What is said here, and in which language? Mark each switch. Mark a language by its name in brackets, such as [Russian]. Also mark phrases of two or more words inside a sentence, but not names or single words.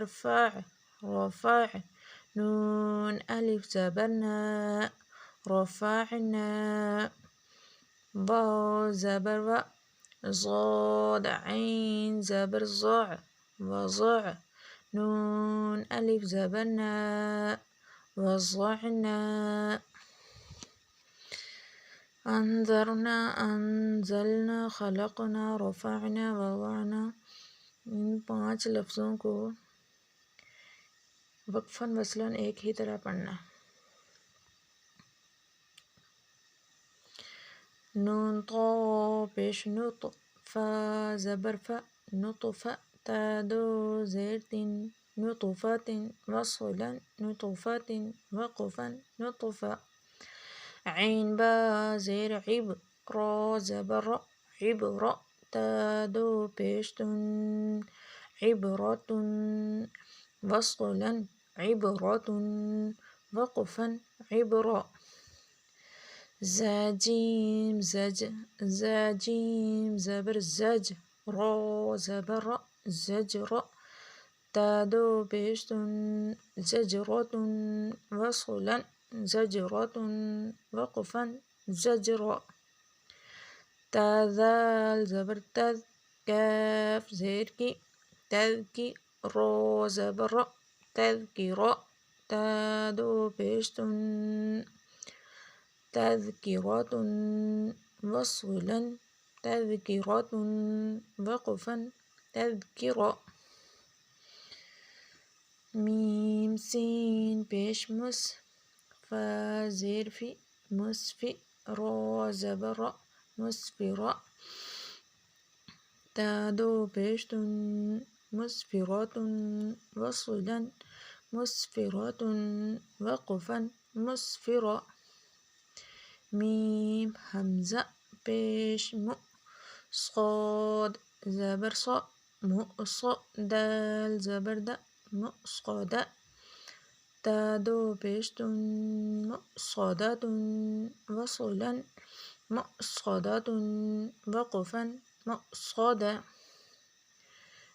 [Urdu] فاع، رفع، نون الف زبر نا، رفعنا، با زبر و، ضاد عین زبر ضع، وضع، نون الف زبر نا، وضعنا، [Arabic] انذرنا، انزلنا، خلقنا، رفعنا، وضعنا۔ [Urdu] ان 5 لفظوں کو وقفاً وصلاً ایک ہی طرح پڑھنا۔ نون طا پیش نط، فا زبر فا، نطف، تا دو زیر تین، نطفت، وصلا، نطفت، وقفا، نطفا۔ عین با زیر عب، را زبر را، عبر، تا دو پیش تن، عبرة، وصلا، عبرة، وقفا، عبرة۔ زاجیم زج، زاجیم زبر زج، را زبر را، زجر، تا دو پیش تن، زجرة، وصلا، زجرة، وقفا، زجرا۔ تا ذال زبر تذ، کاف زیر کی، تذکی، را زبر را، تذکرہ، تا دو پیش تن، تذکرة، وصلا، تذکرة، وقفا، تذکرہ۔ میم سین پیش مس، فا زیر فی، مسفی، را زبر را، مسفرہ، تا دو پیش تن، مسفرة، وصلا، مسفرة، وقفا، مسفرہ۔ میم حمزہ پیش مو، صاد زبر صا، مؤصا، دال زبر دا، مؤصدہ، تا دو پیش تن، مؤصدة، وصلا، مؤصدة، وقفا، مؤصدہ۔